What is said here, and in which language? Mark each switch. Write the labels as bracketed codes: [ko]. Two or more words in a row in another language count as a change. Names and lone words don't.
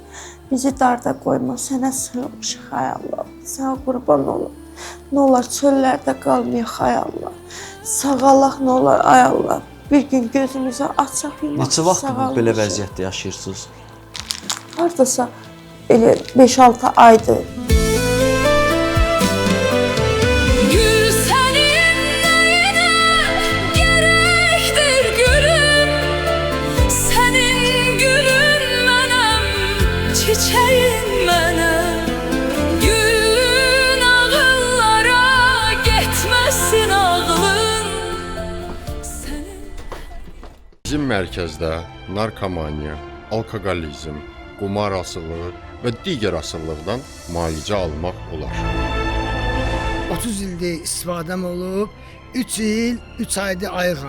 [az] Bizi darda qoyma, sənə sığınmışıq, ay Allah, sənə qurban olum. Nə olar çöllərdə qalmayaq, ay Allah. Sağalaq, nə olar, ay Allah. Bir gün gözümüzü açaq. Neçə vaxtdır belə vəziyyətdə yaşayırsınız? Hardasa elə 5-6 aydır. [tr] Gül senin neyine gerektir gülüm. Senin gülün benim, çiçeğin benim. Gülün ağıllara gitmesin ağlın. [az] Bizim mərkəzdə narkomaniya, alkoqolizm, qumar asılılığı və digər asılılıqdan müalicə almaq olar. 30 ildir istifadəm olub, 3 il, 3 aydır ayıqam.